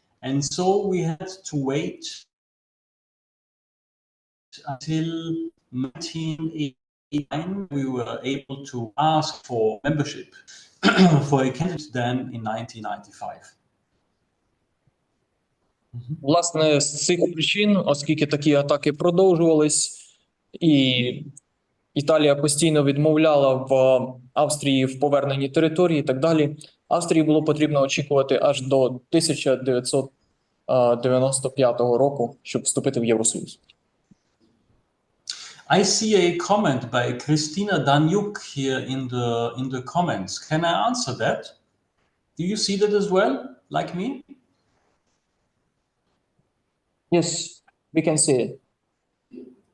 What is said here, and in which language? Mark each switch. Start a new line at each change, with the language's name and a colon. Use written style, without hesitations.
English: And so we had to wait until 1989. We were able to ask for membership for a candidate then in 1995.
Ukrainian: Власне, з цих причин, оскільки такі атаки продовжувались, і Італія постійно відмовляла в Австрії в поверненні території і так далі, Австрії було потрібно очікувати аж до 1995 року, щоб вступити в Євросоюз.
English: I see a comment by Christina Danyuk here in the comments. Can I answer that? Do you see that as well, like me? Yes, we can see it.